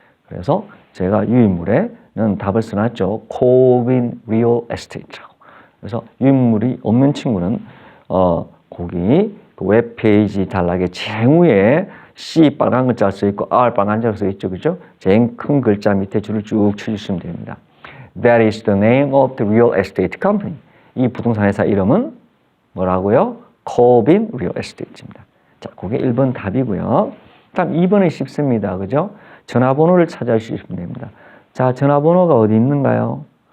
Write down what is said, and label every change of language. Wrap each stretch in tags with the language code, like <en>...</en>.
<ko>그래서 제가 유인물에는 답을 써놨죠. 코빈 리얼 에스테이트라고. 그래서 유인물이 없는 친구는 거기 그 웹페이지 단락에 쟁후에 C 빨간 글자 써 있고 R 빨간 글자 써 있죠, 그죠? 제일 큰 글자 밑에 줄을 쭉 쳐주시면 됩니다.</ko> <en>That is the name of the real estate company.</en> <ko>이 부동산 회사 이름은 뭐라고요? 코빈 리얼 에스테이트입니다. 자, 그게 1번 답이고요. 다음 2번은 쉽습니다. 그죠? 전화번호를 찾아주시면 됩니다. 자, 전화번호가 어디 있는가요?</ko>